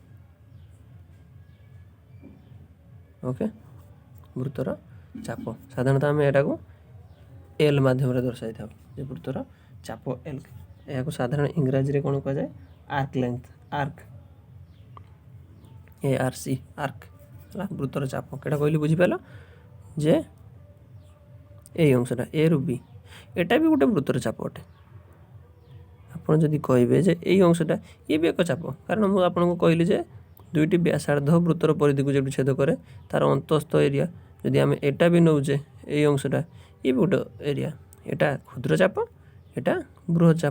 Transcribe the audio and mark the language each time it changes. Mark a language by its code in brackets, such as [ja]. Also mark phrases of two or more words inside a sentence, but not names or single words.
[or] ଓକେ ବୃତ୍ତର ଚାପ ସାଧାରଣତଃ ଆମେ ଏଟାକୁ ଏଲ୍ ମାଧ୍ୟମରେ ଦର୍ଶାଇଥାଉ ଯେ ବୃତ୍ତର ଚାପ ଏଲ୍। ଏହାକୁ ସାଧାରଣ ଇଂରାଜୀରେ କ'ଣ କୁହାଯାଏ [en] arc length, [or] ଆର୍କ ARC ଆର୍କ ହେଲା ବୃତ୍ତର ଚାପ। କେଟା କହିଲି ବୁଝିପାରିଲ ଯେ ଏଇ ଅଂଶଟା ଏ ରୁ ବି ଏଟା ବି ଗୋଟେ ବୃତ୍ତର ଚାପ ଅଟେ। ଆପଣ ଯଦି କହିବେ ଯେ ଏଇ ଅଂଶଟା ଇଏ ବି ଏକ ଚାପ, କାରଣ ମୁଁ ଆପଣଙ୍କୁ କହିଲି ଯେ ଦୁଇଟି ବ୍ୟାସାର୍ଦ୍ଧ ବୃତ୍ତର ପରିଧିକୁ ଯେମିତି ଛେଦ କରେ ତାର ଅନ୍ତସ୍ଥ ଏରିଆ, ଯଦି ଆମେ ଏଟା ବି ନେଉଛେ ଏଇ ଅଂଶଟା ଇଏ ବି ଗୋଟେ ଏରିଆ, ଏଟା କ୍ଷୁଦ୍ର ଚାପ ଏଟା ବୃହତ୍ ଚାପ।